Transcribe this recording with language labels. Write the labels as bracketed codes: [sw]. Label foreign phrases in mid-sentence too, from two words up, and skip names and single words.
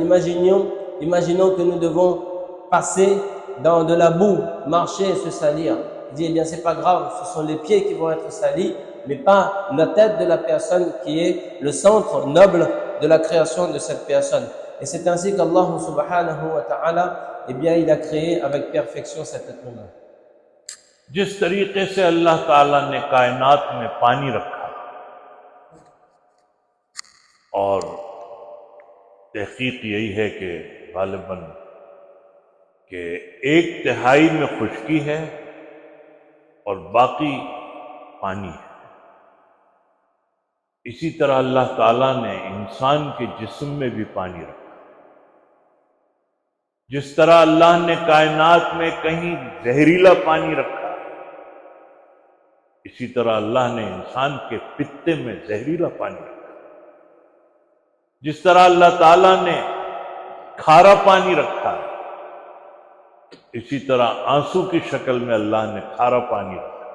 [fr] Imaginons que nous devons passer dans de la boue, marcher et se salir. Il dit, eh bien, c'est pas grave, ce sont les pieds qui vont être salis, mais pas la tête de la personne qui est le centre noble de la création de cette personne. Et c'est ainsi qu'Allah [ar] سبحانه وتعالى, [fr] eh bien, il a créé avec perfection cet être humain. [ur] جس طریقے سے اللہ تعالیٰ نے کائنات میں پانی رکھا اور تحقیق یہی ہے کہ غالباً کہ 1/3 میں خشکی ہے اور باقی پانی ہے. اسی طرح اللہ تعالیٰ نے انسان کے جسم میں بھی پانی رکھا. جس طرح اللہ نے کائنات میں کہیں زہریلا پانی رکھا، اسی طرح اللہ نے انسان کے پتے میں زہریلا پانی رکھا۔ جس طرح اللہ تعالیٰ نے کھارا پانی رکھا ہے، اسی طرح آنسو کی شکل میں اللہ نے کھارا پانی رکھا۔